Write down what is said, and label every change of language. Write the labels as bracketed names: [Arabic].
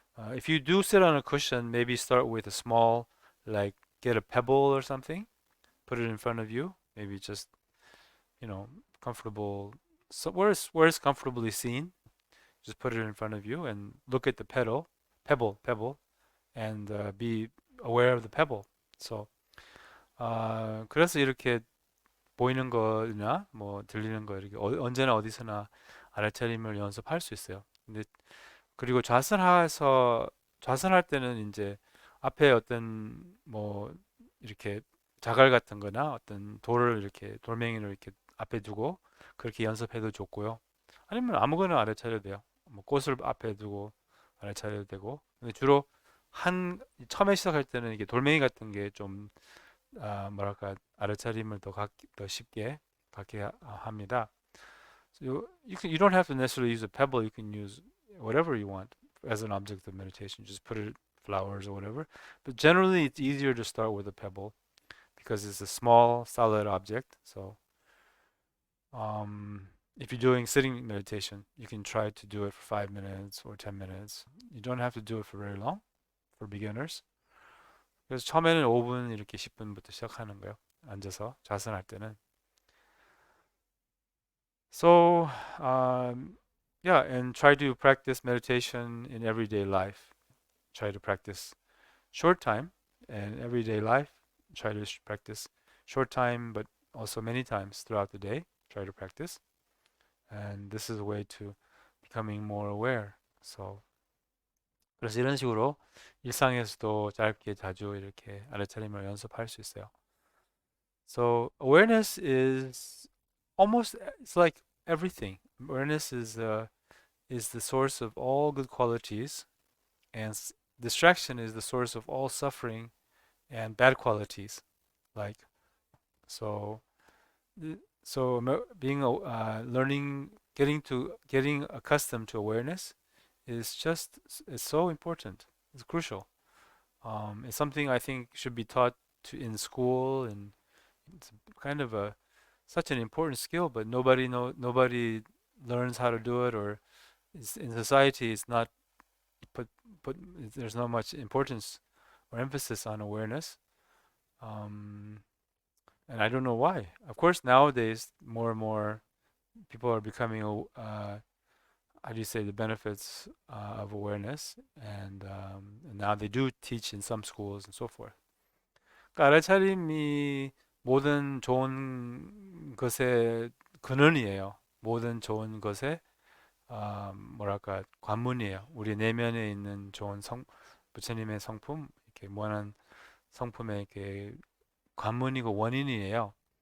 [English] If you do sit on a cushion, maybe start with a small, like get a pebble or something, put it in front of you. Maybe just comfortable. So where it's comfortably seen, just put it in front of you and look at the pebble, and be aware of the pebble. [Korean] So 그래서 이렇게 보이는 거나 뭐 들리는 거 이렇게 언제나 어디서나 알아차림을 연습할 수 있어요. 근데 그리고 좌선할 때는 이제 앞에 어떤 뭐 이렇게 자갈 같은 거나 어떤 돌멩이를 이렇게 앞에 두고 그렇게 연습해도 좋고요. 아니면 아무거나 알아차려도 돼요. 뭐 꽃을 앞에 두고 알아차려도 되고. 근데 주로 처음에 시작할 때는 이게 돌멩이 같은 게좀 뭐랄까 알아차림을 더 쉽게 갖게 합니다. [English] So you don't have to necessarily use a pebble. You can use whatever you want as an object of meditation. Just put it flowers or whatever. But generally, it's easier to start with a pebble because it's a small, solid object. So if you're doing sitting meditation, you can try to do it for 5 minutes or 10 minutes. You don't have to do it for very long for beginners. [Korean] 그래서 처음에는 5분 이렇게 10분부터 시작하는 거예요. 앉아서 좌선할 때는. [English] So, yeah, and try to practice meditation in everyday life. Try to practice short time and everyday life. Try to practice short time, but also many times throughout the day. Try to practice, and this is a way to becoming more aware. [Korean] So 그래서 이런 식으로 일상에서도 짧게 자주 이렇게 알아차림을 연습할 수 있어요. [English] So awareness is almost it's like everything. Awareness is the source of all good qualities, and distraction is the source of all suffering and bad qualities. Like so, being learning, getting accustomed to awareness is just it's so important. It's crucial. It's something I think should be taught in school, and it's kind of a such an important skill, but nobody learns how to do it, or in society it's not put put there's not much importance or emphasis on awareness. Um, and I don't know why. Of course, nowadays more and more people are becoming how do you say the benefits of awareness, and now they do teach in some schools and so forth. [Korean] 그러니까 알아차림이 모든 좋은 것의 근원이에요. 모든 좋은 것의 뭐랄까 관문이에요. 우리 내면에 있는 좋은 부처님의 성품, 이렇게 무한한 성품의 이렇게 관문이고 원인이에요.